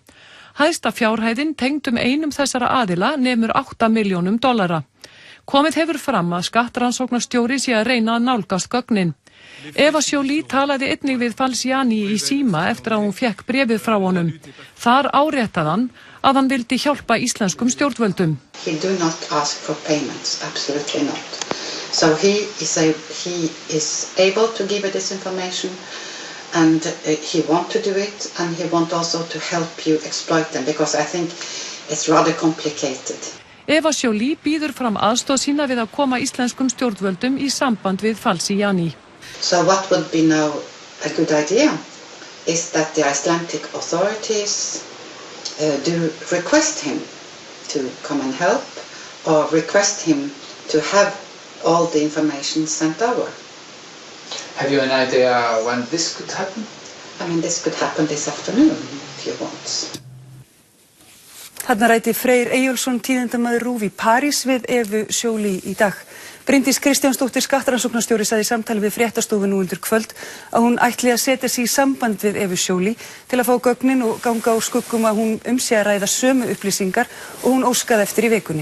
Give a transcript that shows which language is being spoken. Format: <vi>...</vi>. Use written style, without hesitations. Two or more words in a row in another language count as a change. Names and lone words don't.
<is>Hæsta fjárhæðin tengdum einum þessara aðila nemur $8 milljónum. Komið hefur fram að skattrannsóknarstjóri sé að reyna að nálgast gögnin. Eva Joly talaði einnig við Falciani í síma eftir að hún fékk bréfið frá honum. Þar áréttaði hann að hann vildi hjálpa íslenskum stjórnvöldum.</is> <en>He do not ask for payments, absolutely not. So he is able to give this information. And he want to do it, and he want also to help you exploit them, because I think it's rather complicated.</en> <is>Eva Joly býður fram aðstoð sína við að koma íslenskum stjórnvöldum í samband við Falciani.</is> <en>So what would be now a good idea is that the Icelandic authorities do request him to come and help, or request him to have all the information sent over. Have you an idea when this could happen? I mean, this could happen this afternoon, if you want.</en> <is>Þarna ræddi Freyr Eyjólfsson, tíðindamaður RÚV í París við Evu Joly í dag. Bryndís Kristjánsdóttir skattrannsóknarstjóri sagði í samtali við fréttastofu nú undir kvöld að hún ætli að setja sig í samband við Evu Joly til að fá gögnin og ganga á skuggum að hún sé að ræða sömu upplýsingar og hún óskaði eftir í vikunni.</is>